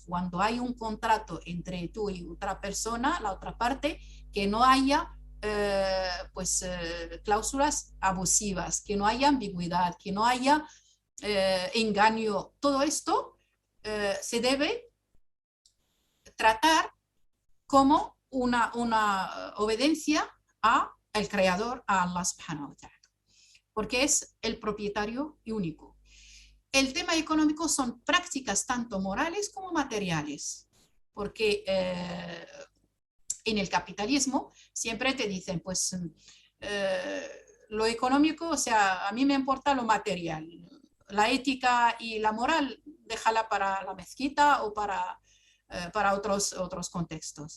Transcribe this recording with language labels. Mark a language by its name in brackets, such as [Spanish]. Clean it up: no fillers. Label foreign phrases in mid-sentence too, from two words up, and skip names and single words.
[Spanish] Cuando hay un contrato entre tú y otra persona, la otra parte, que no haya cláusulas abusivas, que no haya ambigüedad, que no haya engaño. Todo esto se debe tratar como una obediencia al Creador, a [Arabic] الله سبحانه وتعالى, [Spanish] porque es el propietario y único. El tema económico son prácticas tanto morales como materiales, porque en el capitalismo siempre te dicen, pues lo económico, o sea, a mí me importa lo material, la ética y la moral déjala para la mezquita o para otros contextos.